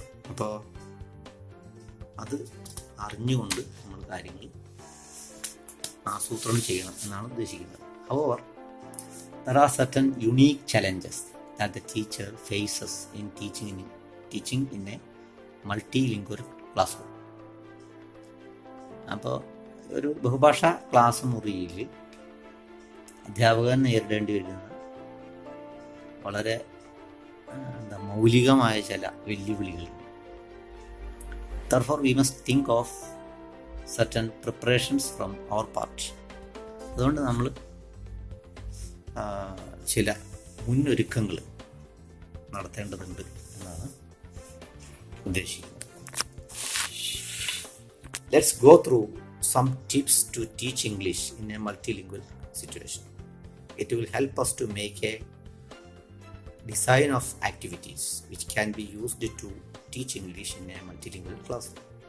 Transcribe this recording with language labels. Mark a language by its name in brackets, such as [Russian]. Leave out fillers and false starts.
[Malayalam] അപ്പോൾ അത് അറിഞ്ഞുകൊണ്ട് നമ്മൾ കാര്യങ്ങൾ ആസൂത്രണം ചെയ്യണം എന്നാണ് ഉദ്ദേശിക്കുന്നത്. [English] However, there are certain unique challenges that the teacher faces in teaching in a multilingual classroom. [Malayalam] അപ്പോൾ ഒരു ബഹുഭാഷാ ക്ലാസ് മുറിയിൽ അധ്യാപകൻ നേരിടേണ്ടി വരുന്ന വളരെ മൗലികമായ ചില വെല്ലുവിളികളുണ്ട്. [English] Therefore, we must think of certain preparations from our part. [Malayalam] അതുകൊണ്ട് നമ്മൾ ചില മുന്നൊരുക്കങ്ങൾ നടത്തേണ്ടതുണ്ട് എന്നാണ് ഉദ്ദേശിക്കുന്നത്. [English] Let's go through some tips to teach English in a multilingual situation. It will help us to make a design of activities which can be used to teach English in a multilingual classroom.